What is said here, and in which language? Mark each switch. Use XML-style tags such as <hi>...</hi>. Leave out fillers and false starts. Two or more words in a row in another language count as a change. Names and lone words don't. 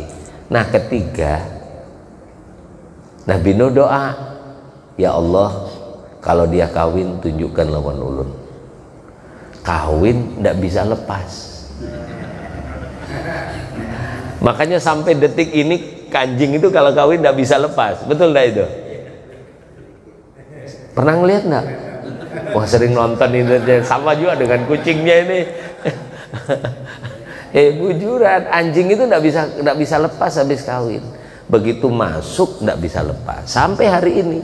<id>Nah ketiga, Nabi Nuh doa, ya Allah, kalau dia kawin tunjukkan lawan ulun. Kawin ndak bisa lepas. Makanya sampai detik ini kanjing itu kalau kawin ndak bisa lepas. Betul ndak itu? Pernah ngeliat ndak? Wah sering nonton ini, sama juga dengan kucingnya ini. Bujuran, anjing itu nggak bisa lepas habis kawin. Begitu masuk nggak bisa lepas sampai hari ini.</id>